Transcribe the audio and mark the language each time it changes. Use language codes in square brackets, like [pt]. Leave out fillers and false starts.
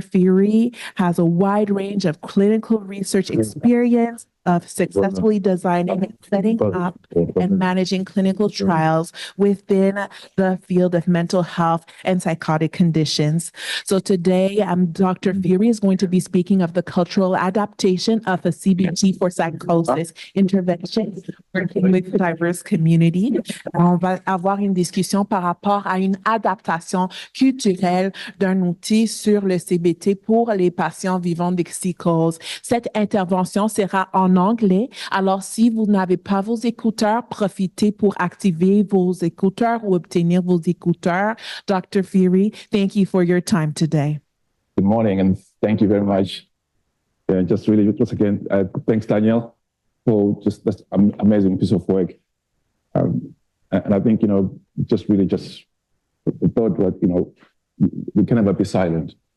[en] Phiri has a wide range of clinical research experience of successfully designing, setting up, and managing clinical trials within the field of mental health and psychotic conditions. So today, Dr. Phiri is going to be speaking of the cultural adaptation of a CBT for psychosis intervention working with diverse communities. [fr] On va avoir une discussion par rapport à une adaptation culturelle d'un outil sur le CBT pour les patients vivant de psychose. Cette intervention sera en anglais. Alors, si vous n'avez pas vos écouteurs, profitez pour activer vos écouteurs ou obtenir vos écouteurs. [en] Dr. Phiri, thank you for your time today. Good morning, and thank you very much. Just really, once again, thanks, Daniel, for just this amazing piece of work. And I think, just really thought that, we can never be silent.